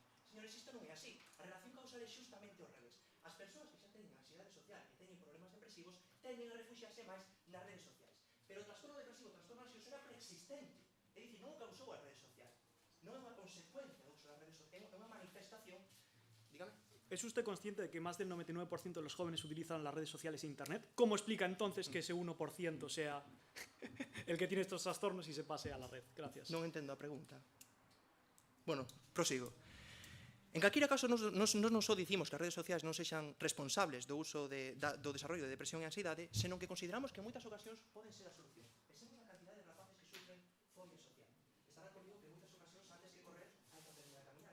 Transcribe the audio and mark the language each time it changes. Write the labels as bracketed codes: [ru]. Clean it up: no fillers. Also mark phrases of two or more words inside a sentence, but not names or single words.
[gl] Señores, isto non é así. A relación causal é xustamente ao revés. As persoas que xa teñen ansiedade social e teñen problemas depresivos tenden a refuxiarse máis nas redes sociais. Pero o trastorno depresivo, o trastorno ansioso era preexistente. É dicir, non o causou a rede social. Non é unha consecuencia do uso das redes sociais, é unha manifestación. Dígame. [es] ¿Es usted consciente de que más del 99% de los jóvenes utilizan las redes sociales e Internet? ¿Cómo explica entonces que ese 1% sea el que tiene estos trastornos y se pase a la red? Gracias. [gl] Non entendo a pregunta. Bueno, prosigo. En calquera caso, non só dicimos que as redes sociais non sexan responsables do uso do desarrollo de depresión e ansiedade, senón que consideramos que en moitas ocasións poden ser a solución. Pensemos na cantidad de rapaces que sufren fobia social. Estará conmigo que en moitas ocasións, antes que correr, hai que aprender a caminar.